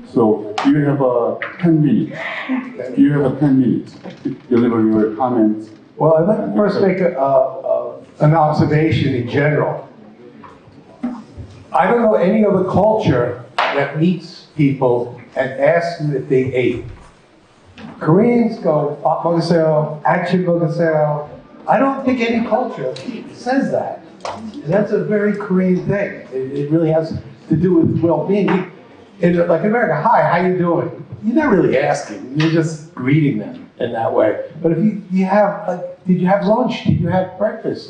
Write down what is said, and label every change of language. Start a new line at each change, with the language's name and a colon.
English: So you have 10 minutes. You have 10 minutes to deliver your comments. Well, I'd like to first make an observation in general. I don't know any other culture that meets people and asks them if they ate. Koreans go,
Korean: "밥 먹으세요," "아침 먹으세요."
English: I don't think any culture says that. And that's a very Korean thing. It really has to do with well-being. Like in America, "Hi, how you doing?" You're not really asking. You're just greeting them in that way. But if you have, like, did you have lunch? Did you have breakfast?